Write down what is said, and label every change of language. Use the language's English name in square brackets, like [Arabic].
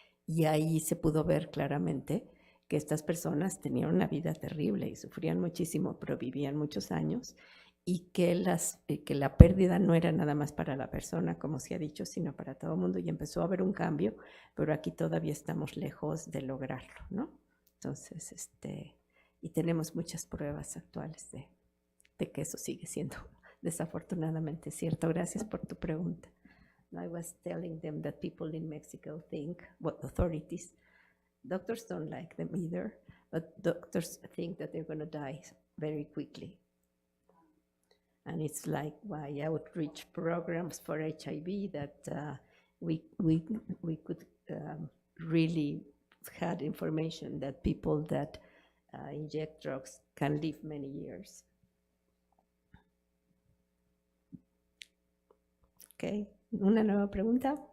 [Spanish] Y ahí se pudo ver claramente que estas personas tenían una vida terrible y sufrían muchísimo, pero vivían muchos años, y que la pérdida no era nada más para la persona, como se ha dicho, sino para todo el mundo, y empezó a haber un cambio, pero aquí todavía estamos lejos de lograrlo, ¿no? Entonces, y tenemos muchas pruebas actuales de que eso sigue siendo desafortunadamente cierto. Gracias por tu pregunta. [English] I was telling them that people in Mexico think, what authorities, doctors don't like them either, but doctors think that they're going to die very quickly. And it's like why outreach programs for HIV that we could really had information that people that inject drugs can live many years. [Spanish] Okay, ¿una nueva pregunta?